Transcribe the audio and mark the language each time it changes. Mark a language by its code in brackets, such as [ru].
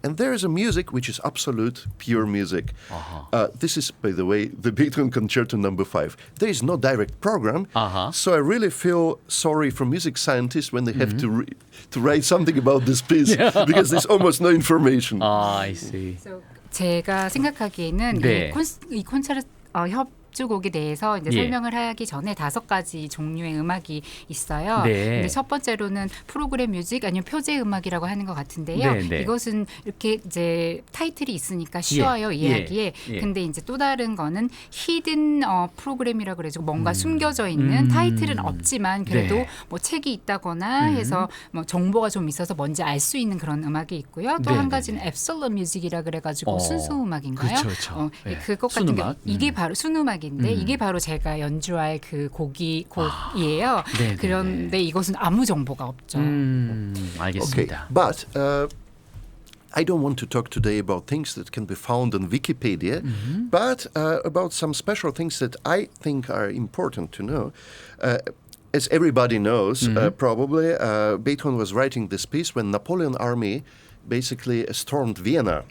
[en] And there is a music which is absolute, pure music. This is, by the way, the Beethoven Concerto Number 5. There is no direct program, so I really feel sorry for music scientists when they have to write something about this piece, because there's almost no information. I see. [ko] So 제가 생각하기에는 네. 이 콘서트 협주곡에 대해서 이제 예. 설명을 하기 전에 5가지 종류의 음악이 있어요. 네. 근데 첫 번째로는 프로그램 뮤직 아니면 표제 음악이라고 하는 것 같은데요. 네, 네. 이것은 이렇게 이제 타이틀이 있으니까 쉬워요, 이해하기에. 예. 근데 이제 또 다른 거는 히든 프로그램이라고 그래서 뭔가 숨겨져 있는 타이틀은 없지만 그래도 네. 뭐 책이 있다거나 해서 뭐 정보가 좀 있어서 뭔지 알 수 있는 그런 음악이 있고요. 또 네, 한 네, 가지는 앱솔러 뮤직이라 그래가지고 순수 음악인가요? 그렇죠. 네. 그것 같은 게 순음악. 이게 바로 순음악인데 이게 바로 제가 연주할 그 곡이에요. 네, 네, 그런데 이것은 아무 정보가 없죠. [en] Okay, [ko] 알겠습니다. [en] but I don't want to talk today about things that can be found on Wikipedia, but about some special things that I think are important to know. As everybody knows, probably, Beethoven was writing this piece when Napoleon army basically stormed Vienna.